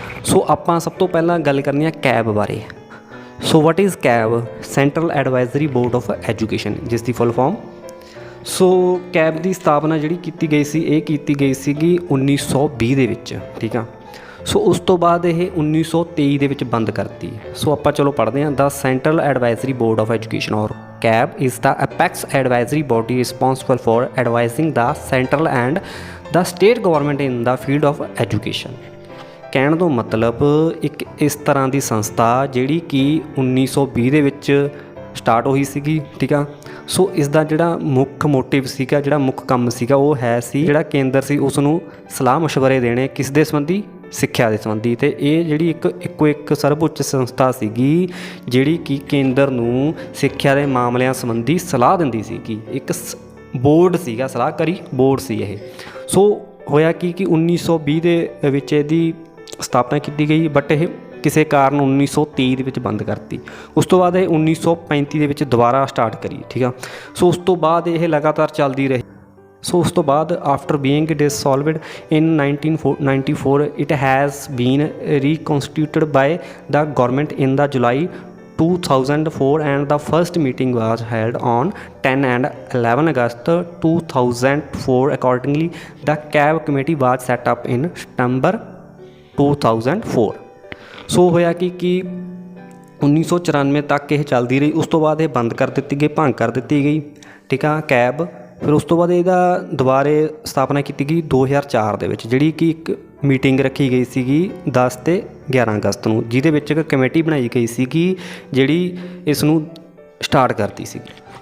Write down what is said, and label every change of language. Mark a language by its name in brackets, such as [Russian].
[Punjabi] ਸੋ ਆਪਾਂ ਸਭ ਤੋਂ ਪਹਿਲਾਂ ਗੱਲ ਕਰਨੀ ਆ ਕੈਬ ਬਾਰੇ। ਸੋ [English] What is CAB? [Punjabi] Central advisory board of education, ਜਿਸ ਦੀ ਫੁੱਲ ਫਾਰਮ। ਸੋ ਕੈਬ ਦੀ ਸਥਾਪਨਾ ਜਿਹੜੀ ਕੀਤੀ ਗਈ ਸੀ, ਇਹ ਕੀਤੀ ਗਈ ਸੀਗੀ 1920 ਦੇ ਵਿੱਚ, ਠੀਕ ਆ। ਸੋ ਉਸ ਤੋਂ ਬਾਅਦ ਇਹ 1923 ਦੇ ਵਿੱਚ ਬੰਦ ਕਰਤੀ। ਸੋ ਆਪਾਂ ਚਲੋ ਪੜ੍ਹਦੇ ਹਾਂ। [English] The central advisory board of education or CAB is the apex advisory body responsible for advising the central and the state government in the field of education। [Punjabi] ਕਹਿਣ ਤੋਂ ਮਤਲਬ ਇੱਕ ਇਸ ਤਰ੍ਹਾਂ ਦੀ ਸੰਸਥਾ ਜਿਹੜੀ ਕਿ 1920 ਦੇ ਵਿੱਚ ਸਟਾਰਟ ਹੋਈ ਸੀਗੀ, ਠੀਕ ਆ। ਸੋ ਇਸ ਦਾ ਜਿਹੜਾ ਮੁੱਖ ਮੋਟਿਵ ਸੀਗਾ, ਜਿਹੜਾ ਮੁੱਖ ਕੰਮ ਸੀਗਾ, ਉਹ ਹੈ ਸੀ ਜਿਹੜਾ ਕੇਂਦਰ ਸੀ ਉਸ ਨੂੰ ਸਲਾਹ ਮਸ਼ਵਰੇ ਦੇਣੇ ਕਿਸ ਦੇ ਸੰਬੰਧੀ, ਸਿੱਖਿਆ ਦੇ ਸੰਬੰਧੀ। ਅਤੇ ਇਹ ਜਿਹੜੀ ਇੱਕ ਸਰਵਉੱਚ ਸੰਸਥਾ ਸੀਗੀ ਜਿਹੜੀ ਕਿ ਕੇਂਦਰ ਨੂੰ ਸਿੱਖਿਆ ਦੇ ਮਾਮਲਿਆਂ ਸੰਬੰਧੀ ਸਲਾਹ ਦਿੰਦੀ ਸੀਗੀ। ਇੱਕ ਬੋਰਡ ਸੀਗਾ, ਸਲਾਹਕਾਰੀ ਬੋਰਡ ਸੀ ਇਹ। ਸੋ ਹੋਇਆ ਕਿ 1920 ਦੇ ਵਿੱਚ ਇਹਦੀ ਸਥਾਪਨਾ ਕੀਤੀ ਗਈ, ਬਟ ਇਹ ਕਿਸੇ ਕਾਰਨ 1923 ਦੇ ਵਿੱਚ ਬੰਦ ਕਰਤੀ। ਉਸ ਤੋਂ ਬਾਅਦ ਇਹ 1935 ਦੇ ਵਿੱਚ ਦੁਬਾਰਾ ਸਟਾਰਟ ਕਰੀ, ਠੀਕ ਆ। ਸੋ ਉਸ ਤੋਂ ਬਾਅਦ ਇਹ ਲਗਾਤਾਰ ਚੱਲਦੀ ਰਹੀ। ਸੋ ਉਸ ਤੋਂ ਬਾਅਦ [English] After being dissolved in 1994 it has been reconstituted by the government in the July 2004 and the first meeting was held on 10 and 11 August 2004. Accordingly, the CAB committee was set up in September 2004. [Punjabi] ਸੋ ਹੋਇਆ ਕਿ 1994 ਤੱਕ ਇਹ ਚੱਲਦੀ ਰਹੀ। ਉਸ ਤੋਂ ਬਾਅਦ ਇਹ ਬੰਦ ਕਰ ਦਿੱਤੀ ਗਈ, ਭੰਗ ਕਰ ਦਿੱਤੀ ਗਈ, ਠੀਕ ਆ, ਕੈਬ। ਫਿਰ ਉਸ ਤੋਂ ਬਾਅਦ ਇਹਦਾ ਦੁਬਾਰੇ ਸਥਾਪਨਾ ਕੀਤੀ ਗਈ 2004 ਦੇ ਵਿੱਚ, ਜਿਹੜੀ ਕਿ ਇੱਕ ਮੀਟਿੰਗ ਰੱਖੀ ਗਈ ਸੀਗੀ 10 ਅਤੇ 11 ਅਗਸਤ ਨੂੰ, ਜਿਹਦੇ ਵਿੱਚ ਇੱਕ ਕਮੇਟੀ ਬਣਾਈ ਗਈ ਸੀਗੀ ਜਿਹੜੀ ਇਸ ਨੂੰ ਸਟਾਰਟ ਕਰਦੀ ਸੀਗੀ।